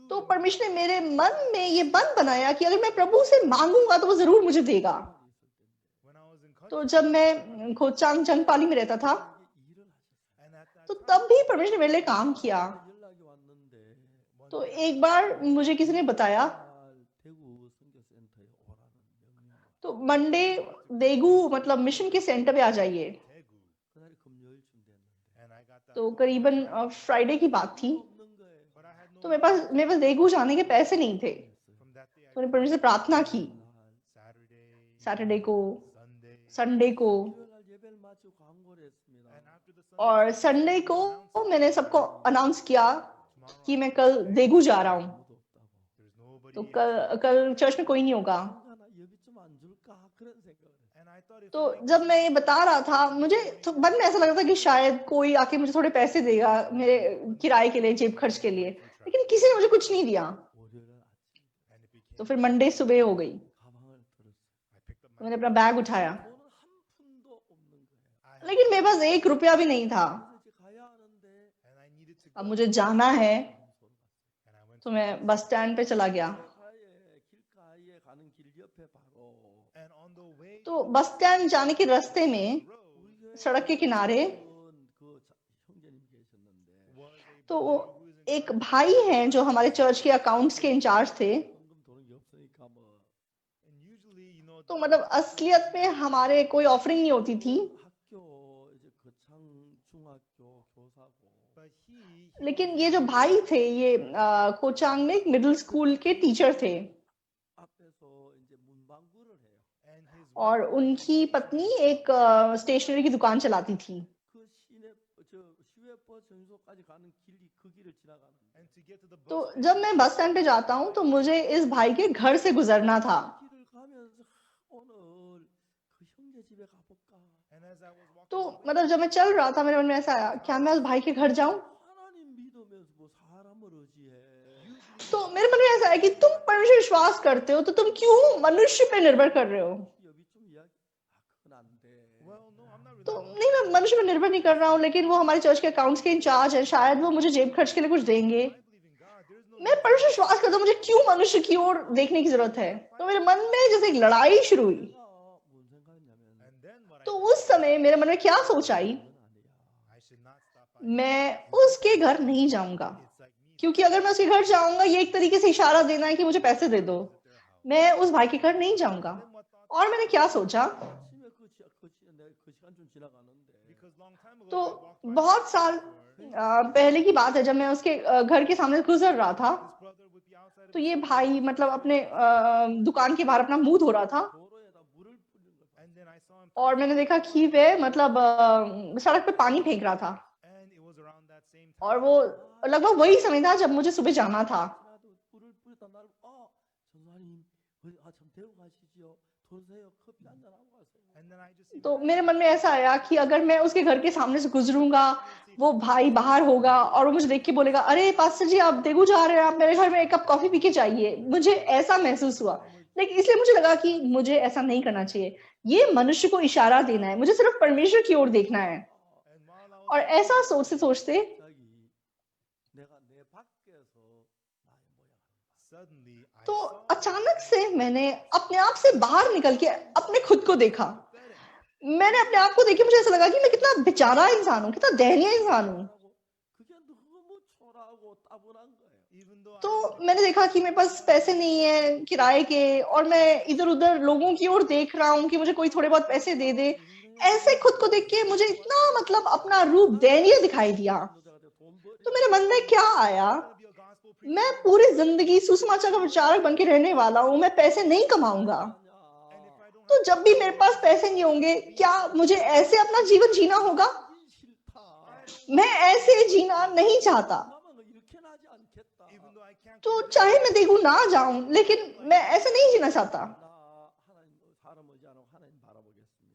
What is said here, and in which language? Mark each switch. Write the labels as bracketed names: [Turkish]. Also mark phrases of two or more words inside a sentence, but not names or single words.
[Hindi] तो परमेश्वर ने मेरे मन में ये मन बनाया कि अगर मैं प्रभु से मांगूंगा तो वो जरूर मुझे देगा। [English] when I was in country [Hindi] तो जब मैं खोचांग जंगपाली में रहता था [Korean] 이게 일을 하셨어요. [English] and at that [Hindi] तो time तब भी परमेश्वर ने मेरे लिए काम किया। [Korean] 연락이 왔는데 [Hindi] तो एक बार मुझे किसी ने बताया, [Korean] 대구 선교센터에 오라는 명령. [Hindi] तो मंडे देगू मतलब मिशन के सेंटर पे आ जाइए। Daegu [Korean] 그날이 금요일 [Hindi] तो करीबन फ्राइडे की बात थी। [Korean] 없는 거예요. [English] but I had no [Hindi] तो मेरे पास देगू जाने के पैसे नहीं थे। [English] from that day. [Hindi] तो मैंने परमेश्वर से प्रार्थना की Saturday, सैटरडे को, Sunday, संडे को, [Korean] 수요일 날 예배를 마치고 광고를 했습니다. [English] and after the Sunday [Hindi] और संडे को मैंने सबको अनाउंस किया कि मैं कल देगू जा रहा हूँ। [Korean] 아무도 없다고. [English] there's nobody. [Hindi] तो कल चर्च में कोई नहीं होगा। [Korean] 인간아 여비 좀 안 줄까 그런 생각을 했어요. [English] And I thought if [Hindi] तो जब मैं ये बता रहा था, मुझे तो मन में ऐसा लग रहा था कि शायद कोई आके मुझे थोड़े पैसे देगा मेरे किराए के लिए, जेब खर्च के लिए, लेकिन किसी ने मुझे कुछ नहीं दिया। [Korean] 월요일 날 아침 [English] and it became [Hindi] तो फिर मंडे सुबह हो गई, [Korean] 가방을 들었어요. [English] I picked up [Hindi] तो my मैंने अपना बैग उठाया, [Korean] 돈은 한 푼도 없는 거예요. [Hindi] लेकिन मेरे पास 1 रुपया भी नहीं था। [Korean] 그래서 이제 가야 하는데 [English] and I needed to [Hindi] अब go मुझे जाना है, [English] and I went [Hindi] तो मैं [English] bus stand [Hindi] पे चला गया। [Korean] 길가에 가는 길 옆에 바로 [English] and on the way [Hindi] तो [English] bus stand [Hindi] जाने के रास्ते में road [Korean] 우리 교회 [Hindi] सड़क के किनारे [Korean] 그 형제님 계셨는데 [English] was a [Hindi] तो [English] brother who is in [Hindi] एक भाई हैं जो हमारे चर्च के अकाउंट्स के इंचार्ज थे। [Korean] 현금 도는 게 없으니까 뭐 [English] and usually [Hindi] तो मतलब असलियत में हमारे कोई ऑफरिंग नहीं होती थी, [Korean] 학교 이제 거창 중학교 교사고 [English] but he [Hindi] लेकिन ये जो भाई थे ये कोचांग में एक [English] middle school [Hindi] के टीचर थे [Korean] 앞에서 이제 문방구를 해요. [English] and his [Hindi] और उनकी पत्नी एक स्टेशनरी की दुकान चलाती थी। [Korean] 그 시내 시외버스 정소까지 가는 길이 그 길을 지나가는데 [English] and to get to the bus [Hindi] तो जब मैं [English] bus stand [Hindi] पे जाता हूँ तो मुझे इस भाई के घर से गुजरना था। [Korean] 길을 가면서 오늘 그 형제 집에 가볼까? [English] and as I was walking [Hindi] तो मतलब जब मैं चल रहा था मेरे मन में ऐसा आया, क्या मैं उस भाई के घर जाऊं? [Korean] 하나님 믿으면서 뭐 사람을 의지해. [Hindi] तो मेरे मन में ऐसा है कि तुम परमेश्वर विश्वास करते हो तो तुम क्यों मनुष्य पे निर्भर कर रहे हो? [Korean] 여비 좀 이야기. 그건 안 돼. [English] well no I'm not [Hindi] तो really नहीं, मैं मनुष्य पे निर्भर नहीं कर रहा हूँ, लेकिन वो हमारे चर्च के अकाउंट्स के इंचार्ज है, शायद वो मुझे जेब खर्च के लिए कुछ देंगे। [English] I believe in God there's no [Hindi] मैं परमेश्वर विश्वास करता हूँ, मुझे क्यों मनुष्य की ओर देखने की जरूरत है? तो मेरे मन में जैसे एक लड़ाई शुरू हुई। [Korean] 내가 뭔 생각했냐면 [English] and then what [Hindi] तो उस समय मेरे मन में क्या सोच आई, [Korean] 이건 아니야. [English] I should not stop by [Hindi] मैं उसके घर नहीं जाऊंगा, [English] it's like me [Hindi] क्योंकि अगर मैं उसके घर जाऊंगा ये एक तरीके से इशारा देना है कि मुझे पैसे दे दो। मैं उस भाई के घर नहीं जाऊंगा। और मैंने क्या सोचा, [Korean] 아침에 그 시간쯤 지나가는데 [English] because long time ago [Hindi] तो [English] I walked by [Hindi] बहुत साल पहले की बात है, जब मैं उसके घर के सामने गुजर रहा था [English] this brother would be outside of [Hindi] तो ये भाई मतलब अपने दुकान के बाहर अपना मुंह धो रहा था [Korean] 도로에다 물을 뿌리는 걸 봤어요. [English] and then I saw him [Hindi] और मैंने देखा कि वह मतलब सड़क पे पानी फेंक रहा था। [English] and it was around that same time [Hindi] और वो लगभग वही समय था जब मुझे सुबह जाना था। [Korean] 지나도 물을 뿌리다 나를 전사님 좀 데리고 가시지요. 도세요. 커피 한잔 하고 가세요. [English] and then I just [Hindi] तो मेरे मन में ऐसा आया कि अगर मैं उसके घर के सामने से गुजरूंगा, वो भाई बाहर होगा और वो मुझे देख के बोलेगा, अरे पास्टर जी आप देगू जा रहे हैं, आप मेरे घर में एक [English] cup coffee [Hindi] पी के जाइए। मुझे ऐसा महसूस हुआ, लेकिन इसलिए मुझे लगा कि मुझे ऐसा नहीं करना चाहिए। ये मनुष्य को इशारा देना है, मुझे सिर्फ परमेश्वर की ओर देखना है। [English] and while I was [Hindi] और ऐसा सोचते सोचते [Korean] 갑자기 내가 내 밖에서 나의 모양을 [English] suddenly I [Hindi] तो saw अचानक से मैंने अपने आप से बाहर निकल के अपने खुद को देखा। मैंने अपने आप को देखे, मुझे ऐसा लगा कि मैं कितना बेचारा इंसान हूँ, कितना दयनीय इंसान हूँ। [Korean] 하고 그게 너무 초라하고 따분한 거예요. [English] even though [Hindi] तो मैंने देखा कि मेरे पास पैसे नहीं है किराए के, और मैं इधर उधर लोगों की ओर देख रहा हूँ कि मुझे कोई थोड़े बहुत पैसे दे दे। ऐसे खुद को देख के मुझे इतना मतलब अपना रूप दयनीय दिखाई दिया। तो मेरे मन में क्या आया, [English] I be a gospel preacher [Hindi] मैं पूरी जिंदगी सुसमाचार का प्रचारक बन के रहने वाला हूँ, मैं पैसे नहीं कमाऊंगा। [English] and if I don't [Hindi] तो जब भी मेरे पास पैसे नहीं होंगे, क्या मुझे ऐसे अपना जीवन जीना होगा? [Korean] 싫다. [Hindi] मैं ऐसे जीना नहीं चाहता। [Korean] 나만 이렇게 나지 않겠다. [English] even though I can't [Hindi] तो चाहे मैं देखूं ना जाऊं, लेकिन मैं ऐसे नहीं जीना चाहता। [Korean] 나 하나님 사람 의지 안 하고 하나님 바라보겠습니다.